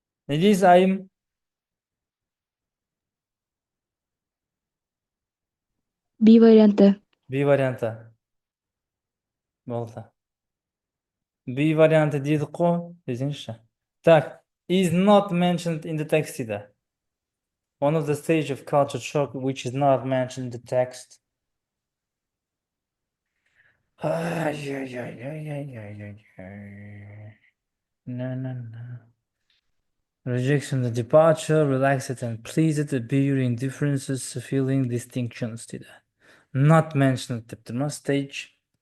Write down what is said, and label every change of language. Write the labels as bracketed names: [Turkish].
[Kazakh] Не дейсіз, айым? B варианты. B варианты. Болды. B варианты дедік қой, десеңізші. [English] Так, is not mentioned in the text [Kazakh] дейді. [English] One of the stage of culture shock which is not mentioned in the text. No. Rejection, the departure, relaxed and pleased, appearing differences, feeling distinctions [Kazakh] дейді. [English] Not mentioned [Kazakh] деп тұр ма, stage?